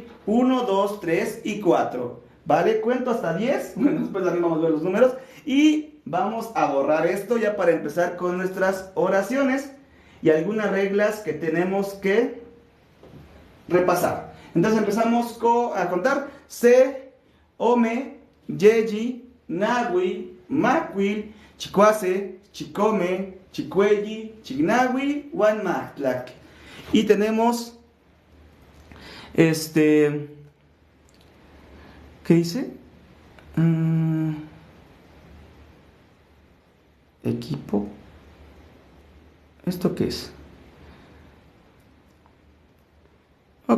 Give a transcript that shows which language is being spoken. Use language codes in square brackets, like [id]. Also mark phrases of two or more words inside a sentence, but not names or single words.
[es] 1, 2, 3 y 4. ¿Vale? Cuento hasta 10. Bueno, después también vamos a ver los números. Y vamos a borrar esto ya para empezar con nuestras oraciones y algunas reglas que tenemos que repasar. Entonces empezamos a contar. [nah] Se, Ome, Yeji, Nagui, Macuil, Chicuase, Chicome, Chicuelli, Chignagui, Huanmatlak. [es] Y tenemos ¿qué dice? Equipo. ¿Esto qué es? Ok.